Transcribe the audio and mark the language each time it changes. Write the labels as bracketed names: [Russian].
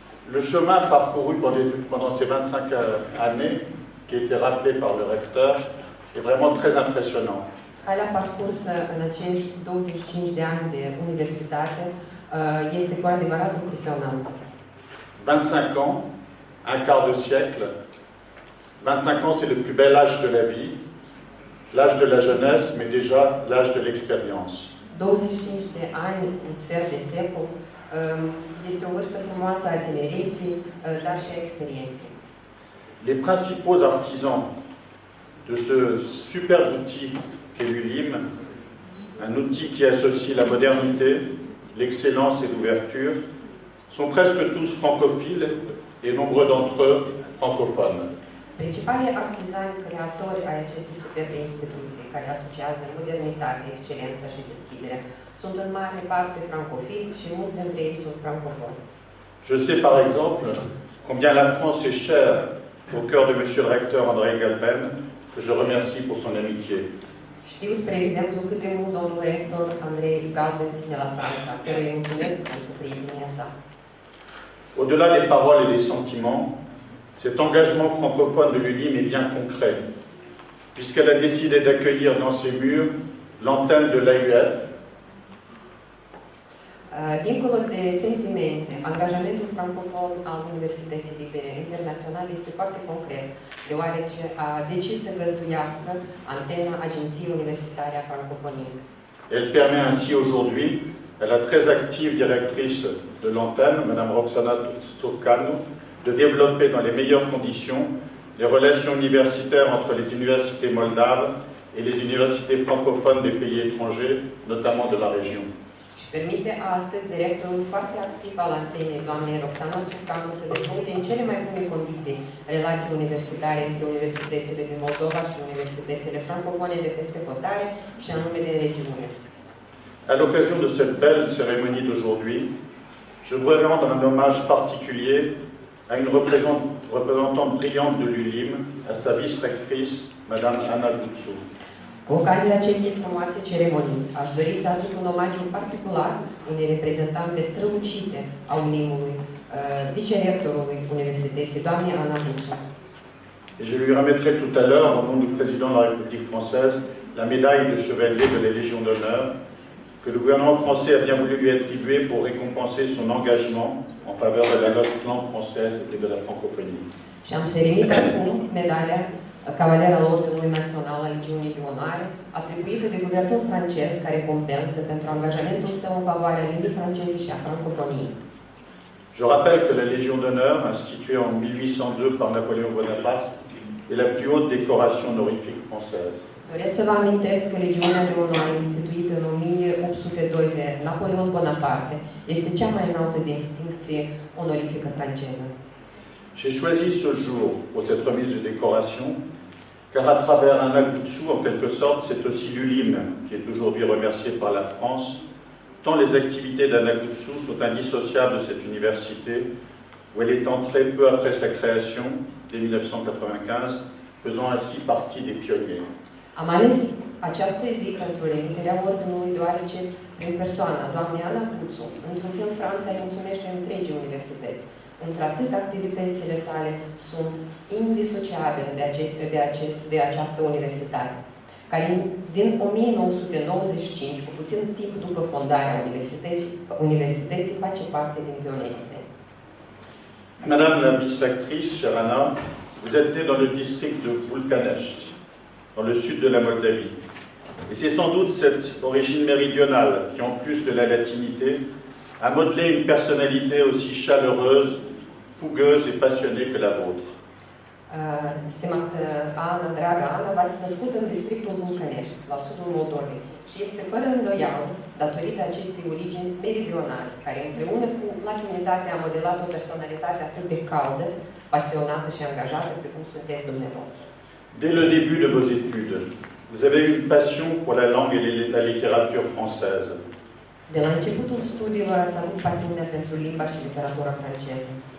[French] Le chemin parcouru pendant ces 25 années, qui a été rappelé par le recteur, est vraiment très impressionnant. [Romanian] Calea parcursă în acești 25 de ani de universitate este cu adevărat impresionantă. [French] 25 ans, un quart de siècle. 25 ans, c'est le plus bel âge de la vie, l'âge de la jeunesse, mais déjà l'âge de l'expérience. [Romanian] 25 de ani, un sfert de secol, este o vârstă frumoasă a tinereții, dar și a experienței. [French] Les principaux artisans de ce superbe outil qu'est l'ULIM, un outil qui associe la modernité, l'excellence et l'ouverture, sont presque tous francophiles et nombreux d'entre eux francophones. [Romanian] Principalii artizani creatori ai acestei superbe instituții, care asociază modernitate, excelența și deschidere, sunt în mare parte francofili și mulți dintre ei sunt francofoni. [French] Je sais par exemple combien la France est chère au cœur de Monsieur le recteur André Galben, que je remercie pour son amitié. [Romanian] Știu, spre exemplu, cât de mult domnul rector Andrei Galben ține la Franța, căruia îi mulțumesc pentru prietenia sa. [French] Au-delà des paroles et des sentiments, cet engagement francophone de l'ULIM est bien concret, puisqu'elle a décidé d'accueillir dans ses murs l'antenne de l'AUF. [Romanian] Dincolo de sentimente, angajamentul francofon al Universității Libere Internaționale este foarte concret, deoarece a decis să găzduiască antena Agenției Universitare a Francofoniei. [French] Elle permet ainsi aujourd'hui à la très active directrice de l'antenne, Mme Roxana Turcanu, de développer dans les meilleures conditions les relations universitaires entre les universités moldaves et les universités francophones des pays étrangers, notamment de la région. [Romanian] Și permite astăzi directorul foarte activ al antenei, doamnei Roxana Turcanu, să dezvolte în cele mai bune condiții relații universitare între universitățile din Moldova și universitățile francofone de peste hotare și anume de regiune. [French] À l'occasion de cette belle cérémonie d'aujourd'hui, je voudrais rendre un hommage particulier à une représentante brillante de l'ULIM, à sa vice-rectrice, Mme Ana Guțu. [Romanian] Cu ocazia acestei frumoase ceremonii, aș dori să aduc un omagiu particular unei reprezentante strălucite a ULIM-ului, vicerectorului Universității, doamnei Ana Guțu. [French] Et je lui remettrai tout à l'heure, au nom du président de la République française, la médaille de chevalier de la Légion d'honneur que le gouvernement français a bien voulu lui attribuer pour récompenser son engagement en faveur de la langue française et de la francophonie. [Romanian] Și am să remit acum medalia Cavaler al Ordinului Național al Legiunii de Onoare, atribuită de guvernul francez ca recompensă pentru angajamentul său în favoarea limbii franceze și a francofoniei. [French] Je rappelle que la Légion d'honneur, instituée en 1802 par Napoléon Bonaparte, est la plus haute décoration honorifique française. [Romanian] Doresc să vă amintesc că Legiunea de Onoare, instituită în 1802 de Napoleon Bonaparte, este cea mai înaltă distincție onorifică franceză. [French] J'ai choisi ce jour pour cette remise de décoration, car à travers Ana Guțu, en quelque sorte, c'est aussi l'ULIM qui est aujourd'hui remercié par la France, tant les activités d'Ana Guțu sont indissociables de cette université, où elle est entrée peu après sa création, dès 1995, faisant ainsi partie des pionniers. [Romanian] Am ales această zi pentru remiterea ordinului, deoarece, prin persoana doamnei Ana Guțu, într-un fel Franța îi mulțumește întregii universități. Într-atât activitățile sale sunt indisociabile de această universitate, care din 1995, cu puțin timp după fondarea universității, face parte din pionierii săi. [French] Madame la vice-actrice, chère Anna, vous êtes née dans le district de Bulganești, dans le sud de la Moldavie. Et c'est sans doute cette origine méridionale qui, en plus de la latinité, a modelé une personnalité aussi chaleureuse, fougueuse et passionnée que la vôtre. [Romanian] Stimată Ana, dragă Ana, v-ați născut în districtul Vulcănești, la sudul Moldovei, și este fără îndoială, datorită acestei origini meridionale, care împreună cu latinitatea a modelat o personalitate atât de caldă, pasionată și angajată, precum sunteți dumneavoastră. [French] Dès le début de vos études, vous avez eu une passion pour la langue et la littérature française. [Romanian] De la începutul studiilor ați avut pasiunea pentru limba și literatura franceză.